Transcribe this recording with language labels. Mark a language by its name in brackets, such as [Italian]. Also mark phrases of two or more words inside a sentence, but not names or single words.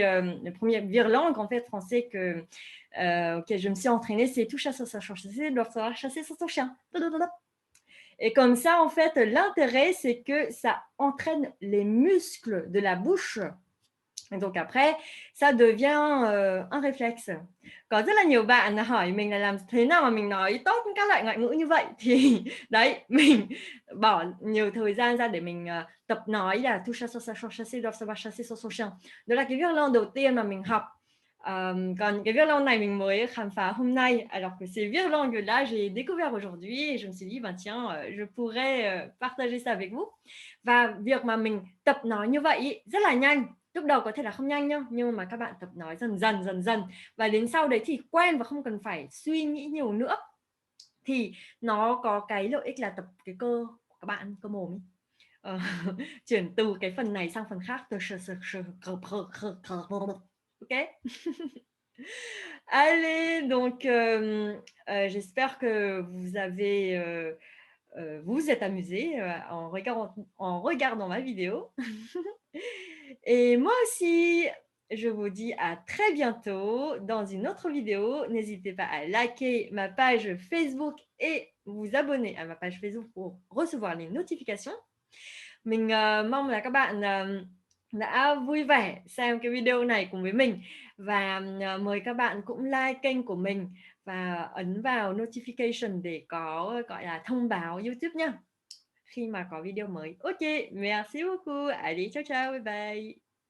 [French] le premier virelangue, en fait, français auquel je me suis entraînée, c'est tout chasser sans chasser, doit savoir chasser sans son chien. Et comme ça, en fait, l'intérêt, c'est que ça entraîne les muscles de la bouche. Et donc après, ça devient un réflexe. [Vietnamese] Có rất là nhiều bạn hỏi mình là làm thế nào mà mình nói tốt các loại ngoại ngữ như vậy. Thì đấy, mình bỏ nhiều thời gian ra để mình tập nói là [French] tout chat chasser doivent savoir chasser sur son chien. [Vietnamese] Đó là cái viết lon đầu tiên mà mình học. Còn cái viết langue này mình mới khám phá hôm nay, [French] alors que ces viết langues là j'ai découvert aujourd'hui et je me suis dit tiens, je pourrais partager ça avec vous. [Vietnamese] Và việc mà mình tập nói như vậy rất là nhanh, Lúc đầu có thể là không nhanh nhá, nhưng mà các bạn tập nói dần dần và đến sau đấy thì quen và không cần phải suy nghĩ nhiều nữa. Thì nó có cái lợi ích là tập cái cơ của các bạn, cơ mồm ấy. Ờ, chuyển từ cái phần này sang phần khác. OK? [French] Allez, donc j'espère que vous avez, vous êtes amusés, en regardant ma vidéo. Et moi aussi, je vous dis à très bientôt dans une autre vidéo. N'hésitez pas à liker ma page Facebook et vous abonner à ma page Facebook pour recevoir les notifications. [Vietnamese] Mình, mong là các bạn, đã vui vẻ xem cái video này cùng với mình và, mời các bạn cũng like kênh của mình và ấn vào notification để có, gọi là, thông báo YouTube nhá, khi mà có video mới. [French] OK, merci beaucoup. Allez, [Italian] ciao, ciao, [English] bye bye.